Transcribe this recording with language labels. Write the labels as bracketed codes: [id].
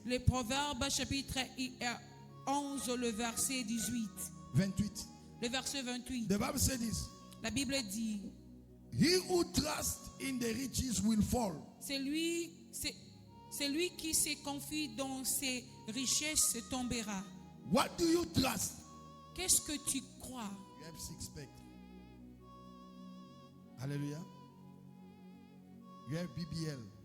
[fr] Le Proverbe chapitre 11, le verset 18. 28. Le verset 28. [en] The Bible said this. [fr] La Bible dit, [en] He who trusts in the riches will fall. [fr] c'est lui qui se confie dans ses richesses tombera. [en] What do you trust? [fr] Qu'est-ce que tu crois? [en] You have six pack. Hallelujah. You have BBL.